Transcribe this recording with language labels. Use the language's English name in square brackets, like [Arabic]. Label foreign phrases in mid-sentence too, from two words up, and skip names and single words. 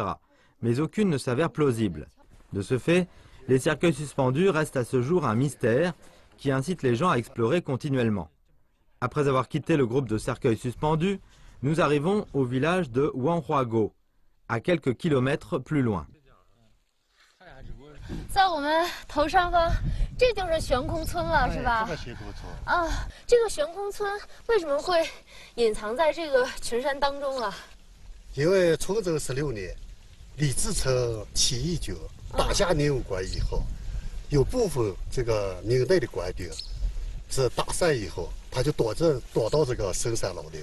[French] Mais aucune ne s'avère plausible. De ce fait, les cercueils suspendus restent à ce jour un mystère qui incite les gens à explorer continuellement. Après avoir quitté le groupe de cercueils suspendus, nous arrivons au village de Wanhuago, à quelques kilomètres plus loin. [Chinese] 在我们头上方，这就是悬空村了，是吧？这个悬空村这个悬空村为什么会隐藏在这个群山当中啊？因为崇祯16年，李自成起义军打下宁武关以后，有部分这个明代的官兵是打散以后，他就躲到这个深山老林。